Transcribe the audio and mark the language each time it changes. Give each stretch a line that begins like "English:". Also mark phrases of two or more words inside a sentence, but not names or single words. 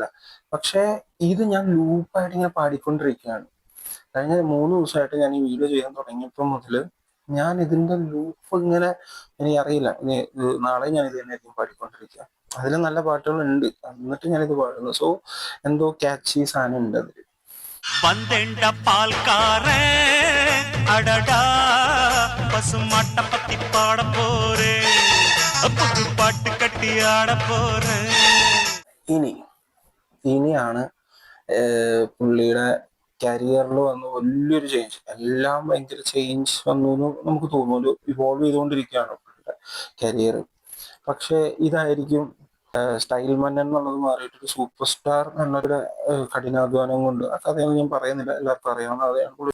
Malayalam: പക്ഷേ ഇത് ഞാൻ ലൂപ്പായിട്ട് ഇങ്ങനെ പാടിക്കൊണ്ടിരിക്കുകയാണ്. കഴിഞ്ഞ 3 ദിവസമായിട്ട് ഞാൻ ഈ വീഡിയോ ചെയ്യാൻ തുടങ്ങിയപ്പോൾ മുതൽ ഞാൻ ഇതിന്റെ ലൂപ്പ് ഇങ്ങനെ, എനിക്കറിയില്ല, നാളെ ഞാൻ ഇത് തന്നെയായിരിക്കും പാടിക്കൊണ്ടിരിക്കുക. അതിൽ നല്ല പാട്ടുകളുണ്ട്, എന്നിട്ട് ഞാനിത് പാടുന്നു. സോ എന്തോ ക്യാച്ചി സാധനം ഉണ്ട് അതിൽ.
Tamil: வந்தேண்ட பால்காரன் அடடா பசுமாட்ட பத்தி பாட போறேன் புது பாட்டு கட்டி ஆட போறேன்.
Malayalam: ഇനിയാണ് പുള്ളിയുടെ കരിയറിൽ വന്ന വലിയൊരു ചേഞ്ച്. എല്ലാം ഭയങ്കര ചേഞ്ച് വന്നു എന്ന് നമുക്ക് തോന്നുന്നു. ഇവോൾവ് ചെയ്തുകൊണ്ടിരിക്കുകയാണ് പുള്ളിയുടെ കരിയർ. പക്ഷെ ഇതായിരിക്കും സ്റ്റൈൽ മന്നൻ എന്നുള്ളത് മാറിയിട്ട് ഒരു
English: super star
Malayalam: എന്നൊരു കഠിനാധ്വാനം കൊണ്ട്, ആ കഥയൊന്നും ഞാൻ പറയുന്നില്ല, എല്ലാവർക്കും അറിയാവുന്ന കഥയാണ്.